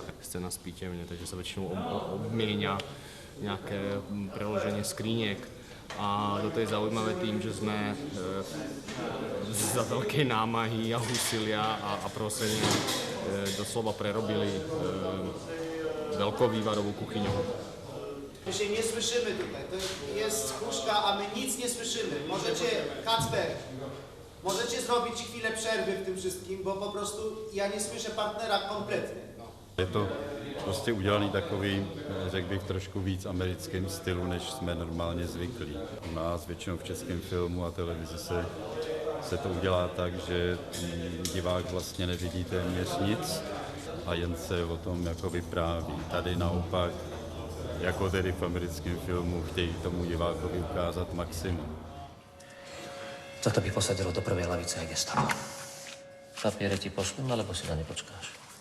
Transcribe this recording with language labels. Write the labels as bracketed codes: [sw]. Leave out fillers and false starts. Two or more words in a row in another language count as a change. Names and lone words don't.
[sk] Scéna z pitevne, takže sa väčšinou obmienia nejaké preloženie skriniek. A toto je zaujímavé tým, že sme za veľkej námahy a úsilia a prosenia doslova prerobili veľkovývarovú kuchyňu. [pl] My się nie słyszymy tutaj, to jest huśka, a my nic nie słyszymy. Kacper, możecie zrobić chwilę przerwy w tym wszystkim, bo po prostu ja nie słyszę partnera kompletnie. [cs] Je to prostě udělaný takový, řekl bych, trošku víc americkým stylu, než jsme normálně zvyklí. U nás většinou v českém filmu a televizi se to udělá tak, že divák vlastně nevidí téměř nic a jen se o tom jako vypráví. Tady naopak, jako tedy v americkém filmu, chtějí tomu divákovi ukázat maximum. [sk] Toto by posadilo do prvej lavice aj gestapo. Papiere ti pošlem, alebo si na ne počkáš?